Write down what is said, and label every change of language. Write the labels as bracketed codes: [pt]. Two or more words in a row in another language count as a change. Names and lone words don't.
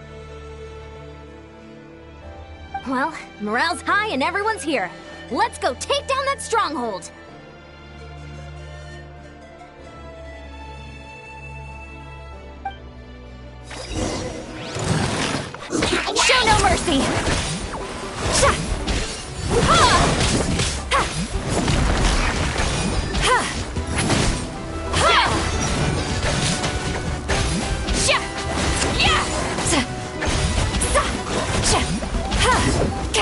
[en] Well, morale's high and everyone's here. Let's go take down that stronghold! Show no mercy! Sha! Ha! Ha! Ha! Ha! Sha! Yeah! Sa! Sa! Sha! Ha! Ka!